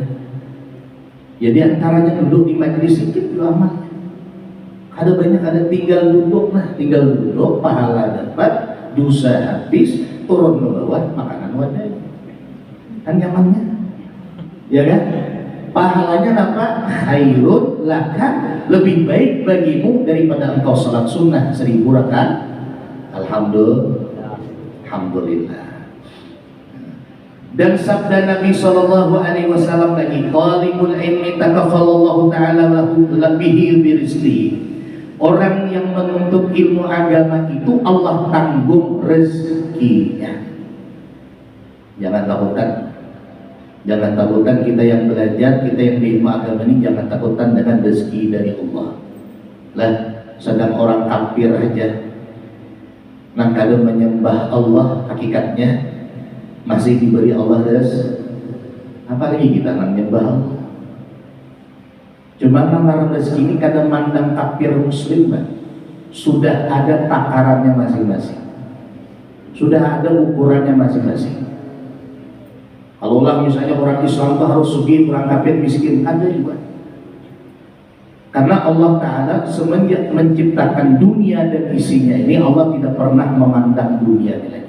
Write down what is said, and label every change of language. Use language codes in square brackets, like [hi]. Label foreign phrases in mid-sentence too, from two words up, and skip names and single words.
[bjn] Jadi antaranya duduk di majelis sedikit dulu amalnya. Ada banyak, ada tinggal duduk, pahala dapat, dosa habis, turun ke bawah, makanan wadah. Kan nyamannya, ya kan? Pahalanya dapat, [ar] خير لك, [bjn] lebih baik bagimu daripada engkau salat sunnah 1000 rakaat. Alhamdulillah. Dan sabda Nabi SAW lagi, [ar] طالب العلم تكفل الله تعالى له به برزقه. [bjn] Orang yang menuntut ilmu agama itu Allah tanggung rezekinya. Jangan takutan kita yang belajar, kita yang di ilmu agama ini jangan takutan dengan rezeki dari Allah. Lah, sedang orang kafir aja nang kada menyembah Allah hakikatnya masih diberi Allah rezeki. Apalagi kita nang menyembah Allah. Cuma nang rezeki ini kadang mandang kafir muslim, Pak. Sudah ada takarannya masing-masing. Sudah ada ukurannya masing-masing. Kalau lah misalnya orang Islam itu harus sugih, orang kafir miskin, ada juga. Karena Allah Ta'ala semenjak menciptakan dunia dan isinya ini, Allah tidak pernah memandang dunia ini lagi.